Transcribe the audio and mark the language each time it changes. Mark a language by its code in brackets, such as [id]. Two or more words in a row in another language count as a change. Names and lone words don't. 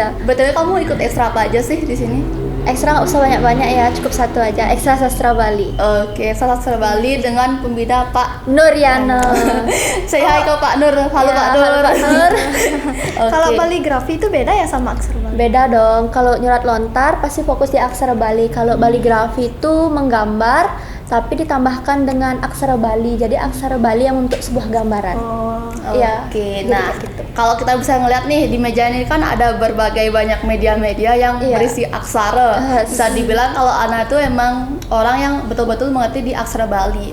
[id] BTW kamu ikut ekstra apa aja sih di sini? Ekstra nggak usah banyak-banyak ya, cukup satu aja. Ekstra sastra Bali. Oke, sastra Bali dengan pembina Pak Nuryana. Saya hai ke Pak Nur. Halo Ya, Pak Nur. halo Pak Nur. Oke. Kalau kaligrafi itu beda ya sama aksara Bali? Beda dong, kalau nyurat lontar pasti fokus di aksara Bali. Kalau baligrafi itu menggambar tapi ditambahkan dengan aksara Bali. Jadi aksara Bali yang membentuk sebuah gambaran. Oh, Iya. Oke, jadi nah kayak gitu. kalau kita bisa ngeliat nih di meja ini kan ada berbagai banyak media-media yang Iya. berisi aksara. Bisa dibilang kalau Ana tuh emang orang yang betul-betul mengerti di aksara Bali.